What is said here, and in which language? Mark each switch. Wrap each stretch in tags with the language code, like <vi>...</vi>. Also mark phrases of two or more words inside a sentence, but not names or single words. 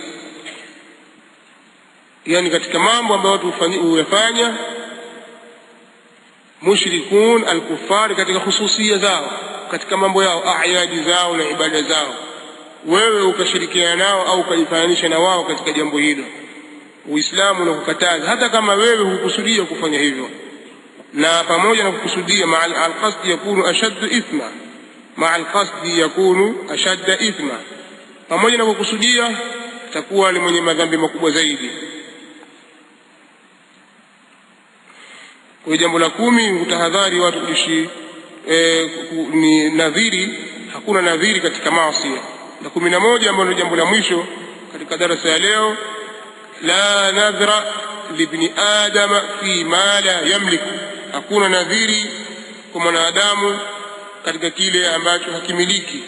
<sw>Yani katika mambo ambayo watu huyafanya</sw> <ar>المشركون الكفار,</ar> <sw>katika hususia zao, katika mambo yao, ayadi zao na ibada zao, wewe ukashirikiana nao au ukajifananisha na wao katika jambo hilo, Uislamu unakukataza, hata kama wewe hukusudia kufanya hivyo. Na pamoja na kukusudia,</sw> <ar>مع القصد يكون أشد إثما، مع القصد يكون أشد إثما,</ar> <sw>pamoja na kukusudia takuwa ni mwenye madhambi makubwa zaidi. Kwa jambo la 10, utahadhari watu kuishi ni nadhiri, hakuna nadhiri katika maasi. Na 11 ambalo ni jambo la mwisho katika darasa ya leo,</sw> <ar>لا نذر لابن آدم فيما لا يملك,</ar> <sw>hakuna nadhiri kwa mwanadamu katika kile ambacho hakimiliki.</sw>